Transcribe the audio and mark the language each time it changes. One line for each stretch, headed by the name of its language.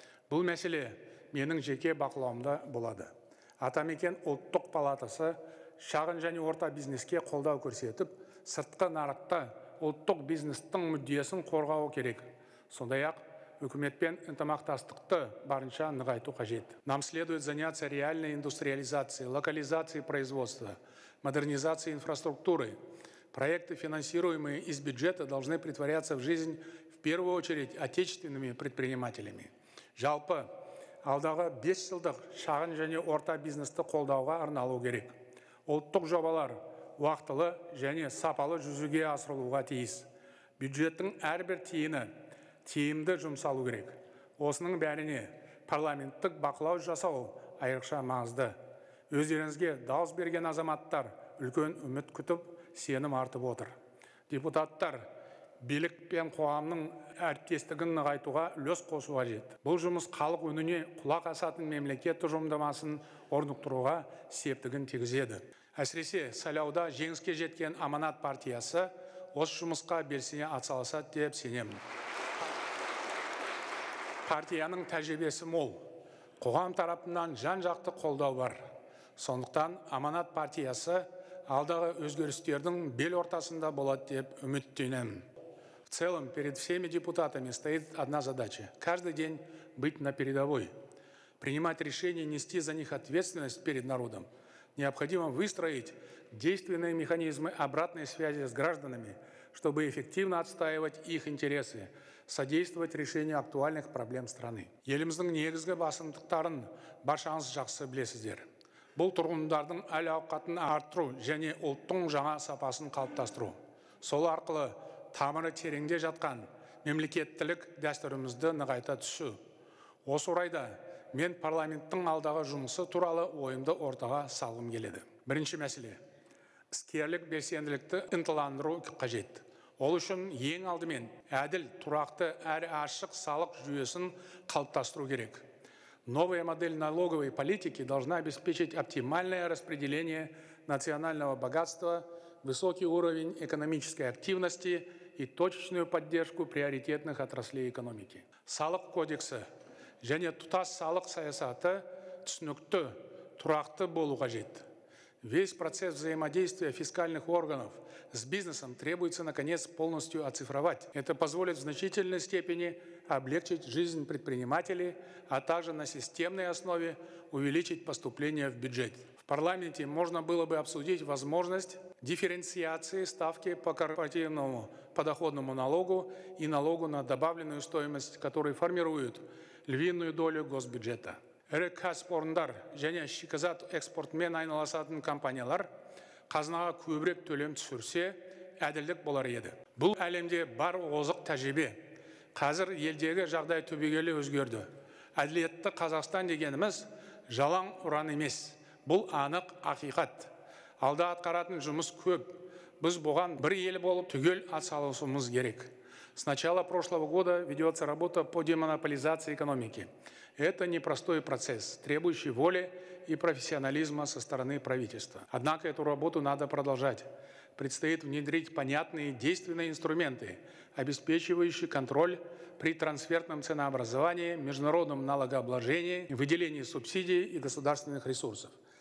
Kazakh: Бұл мәселе менің жеке бақылауымда болады. Атамекен ұлттық палатасы шағын және орта бизнеске қолдау көрсетіп, сыртқы нарықта ұлттық бизнестің мүддесін қорғау керек. Сондай-ақ үкіметпен ынтымақтастықты барынша нығайту қажет.
Russian: Нам следует заняться реальной индустриализацией, локализацией производства, модернизацией инфраструктуры. Проекты, финансируемые из бюджета, должны претворяться в жизнь в первую очередь отечественными предпринимателями.
Kazakh: Жалпы, алдағы 5 жылдық шағын және орта бизнесті қолдауға арналу керек. Ұлттық жобалар уақытылы және сапалы жүзеге асырылуға тиіс. Бюджеттің әрбір тиыны тиімді жұмсалу керек. Осының бәріне парламенттік бақылау жасау айрықша маңызды. Өздеріңізге дауыс берген азаматтар үлкен үміт күтіп, сенім артып отыр. Депутаттар билік пен қоғамның әріптестігін нығайтуға үлес қосу қажет. Бұл жұмыс халық үніне құлақ асатын мемлекет тұжырымдамасын орнықтыруға септігін тигізеді. Әсіресе сайлауда жеңіске жеткен Аманат партиясы осы жұмысқа белсене атсалысады деп сенемін. Партияның тәжірибесі мол, қоғам тарапынан жан-жақты қолдау бар. Сондықтан Аманат партиясы алдағы өзгерістердің бел ортасында болады деп үміттенемін.
Russian: В целом, перед всеми депутатами стоит одна задача – каждый день быть на передовой. Принимать решения, нести за них ответственность перед народом. Необходимо выстроить действенные механизмы обратной связи с гражданами, чтобы эффективно отстаивать их интересы, содействовать решению актуальных проблем страны.
Kazakh: Еліміздің негізгі басымдықтарын баршаңыз жақсы білесіздер. Бұл тұрғындардың әл-ауқатын арттыру және ұлттың жаңа сапасын қалыптастыру. Сол арқылы тамыры тереңде жатқан мемлекеттілік дәстүрімізді нығайта түсу. Осы орайда мен парламенттің алдағы жұмысы туралы ойымды ортаға салғым келеді. Бірінші мәселе – іскерлік белсенділікті ынталандыру қажет. Ол үшін ең алдымен әділ, тұрақты әрі ашық салық жүйесін қалыптастыру керек.
Russian: Новая модель налоговой политики должна обеспечить оптимальное распределение национального богатства, высокий уровень экономической активности и точечную поддержку приоритетных отраслей экономики.
Kazakh: Салық кодексі және тұтас салық саясаты түсінікті, тұрақты болу қажет.
Russian: Весь процесс взаимодействия фискальных органов с бизнесом требуется, наконец, полностью оцифровать. Это позволит в значительной степени облегчить жизнь предпринимателей, а также на системной основе увеличить поступления в бюджет. В парламенте можно было бы обсудить возможность дифференциации ставки по корпоративному подоходному налогу и налогу на добавленную стоимость, которые формируют львиную долю госбюджета.
Kazakh: Ірі кәсіпорындар және шикізат экспортымен айналысатын компаниялар қазынаға көбірек төлем түсірсе, әділдік болар еді. Бұл әлемде бар озық тәжірибе. Қазір елдегі жағдай түбегейлі өзгерді. Әділетті Қазақстан дегеніміз жалаң ұран емес. Бұл анық ақиқат. Алда атқаратын жұмыс көп. Біз бұған бір ел болып түгел атсалысуымыз керек.
Russian: С начала прошлого года ведется работа по демонополизации экономики. Это непростой процесс, требующий воли и профессионализма со стороны правительства. Однако эту работу надо продолжать. Предстоит внедрить понятные действенные инструменты, обеспечивающие контроль при трансфертном ценообразовании, международном налогообложении, выделении субсидий и государственных ресурсов.